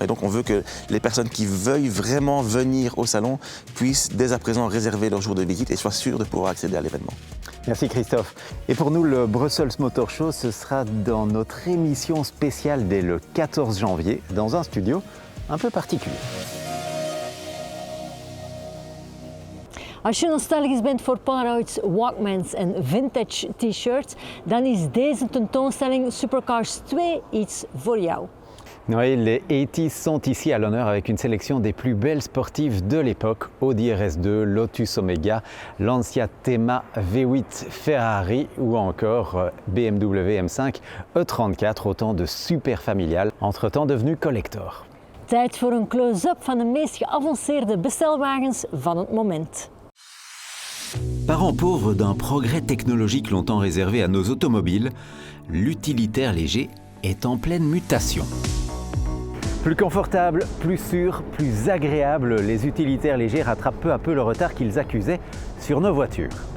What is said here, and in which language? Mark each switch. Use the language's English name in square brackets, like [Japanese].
[French] Et donc on veut que les personnes qui veuillent vraiment venir au salon puissent dès à présent réserver leur jour de visite et soient sûrs de pouvoir accéder à l'événement. Merci Christophe. Et pour nous, le Brussels Motor Show, ce sera dans notre émission spéciale dès le 14 janvier, dans un studio un peu particulier. [Dutch] Als je nostalgisch bent voor Polaroids, Walkmans en vintage t-shirts, dan is deze tentoonstelling Supercars 2 iets voor jou. [French] Oui, les 80s sont ici à l'honneur avec une sélection des plus belles sportives de l'époque. Audi RS2, Lotus Omega, Lancia Thema V8 Ferrari ou encore BMW M5 E34, autant de super familiales, entre-temps devenues collector. [Dutch] Tijd voor een close-up van de meest geavanceerde bestelwagens van het moment. [French] Parents pauvres d'un progrès technologique longtemps réservé à nos automobiles, l'utilitaire léger est en pleine mutation. Plus confortable, plus sûr, plus agréable, les utilitaires légers rattrapent peu à peu le retard qu'ils accusaient sur nos voitures.